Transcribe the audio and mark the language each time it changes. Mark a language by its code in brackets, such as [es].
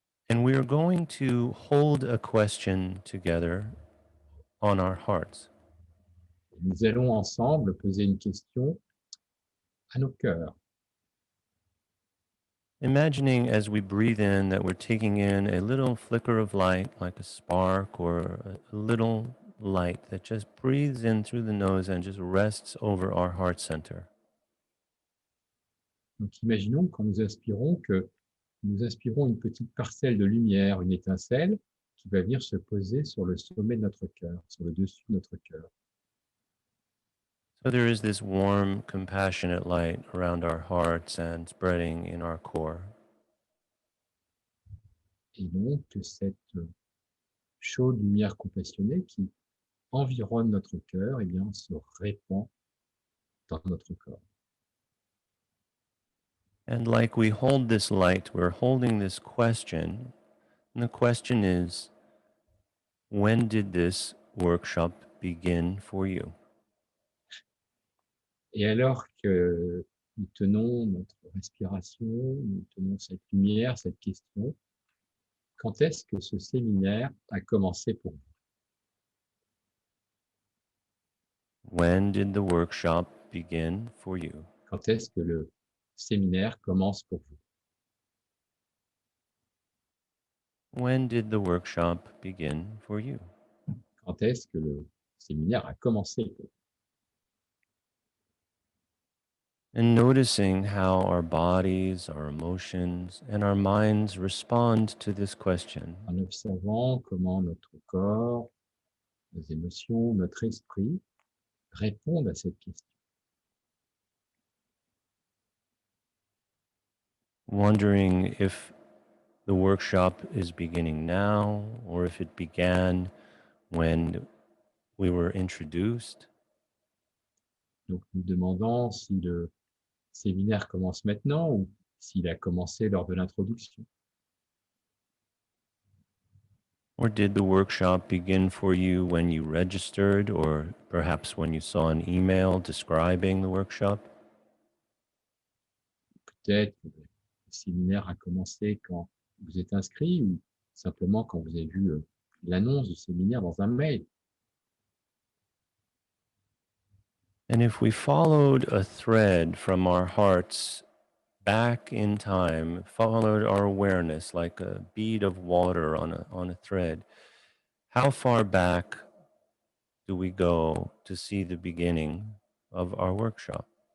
[en] And we are going to hold a question together on our hearts. [fr] Nous allons ensemble poser une question à nos cœurs. [en] Imagining as we breathe in that we're taking in a little flicker of light, like a spark or a little light that just breathes in through the nose and just rests over our heart center. [fr] Donc imaginons quand nous inspirons que nous inspirons une petite parcelle de lumière, une étincelle qui va venir se poser sur le sommet de notre cœur, sur le dessus de notre cœur. [en] So there is this warm, compassionate light around our hearts and spreading in our core. [fr] Et donc cette chaude lumière compassionnée qui environne notre cœur, eh bien, se répand dans notre corps. [en] And like we hold this light, we're holding this question. And the question is, when did this workshop begin for you? [fr] Et alors que nous tenons notre respiration, nous tenons cette lumière, cette question, quand est-ce que ce séminaire a commencé pour vous? [en] When did the workshop begin for you? [fr] Quand est-ce que le séminaire commence pour vous? [en] When did the workshop begin for you? [fr] Quand est-ce que le séminaire a commencé pour vous? [en] And noticing how our bodies, our emotions, and our minds respond to this question. [fr] En observant comment notre corps, nos émotions, notre esprit répondent à cette question. [en] Wondering if the workshop is beginning now or if it began when we were introduced. [fr] Donc nous demandons si le séminaire commence maintenant ou s'il a commencé lors de l'introduction. [en] Or did the workshop begin for you when you registered or perhaps when you saw an email describing the workshop? [fr] Peut-être que le séminaire a commencé quand vous êtes inscrit ou simplement quand vous avez vu l'annonce du séminaire dans un mail. [en] And if we followed a thread from our hearts back in time, followed our awareness like a bead of water on a thread, how far back do we go to see the beginning of our workshop?